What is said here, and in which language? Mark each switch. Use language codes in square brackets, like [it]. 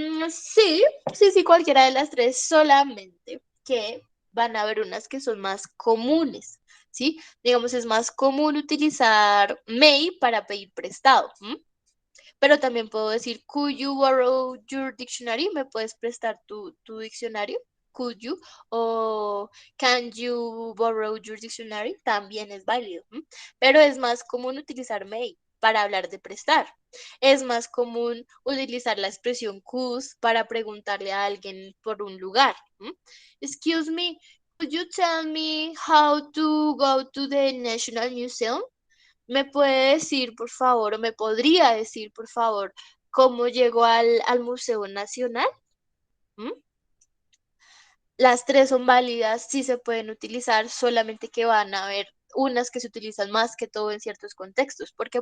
[es] Sí, sí, cualquiera de las tres, solamente que van a haber unas que son más comunes, ¿sí? Digamos, es más común utilizar may para pedir prestado, pero también puedo decir, could you borrow your dictionary? ¿Me puedes prestar tu diccionario? [en] Could you? O can you borrow your dictionary? [es] También es válido, pero es más común utilizar may para hablar de prestar. Es más común utilizar la expresión could para preguntarle a alguien por un lugar. [en] Excuse me, could you tell me how to go to the National Museum? [es] ¿Me puede decir, por favor, o me podría decir, por favor, cómo llegó al Museo Nacional? ¿Mm? Las tres son válidas, sí se pueden utilizar, solamente que van a haber unas que se utilizan más que todo en ciertos contextos. ¿Por qué?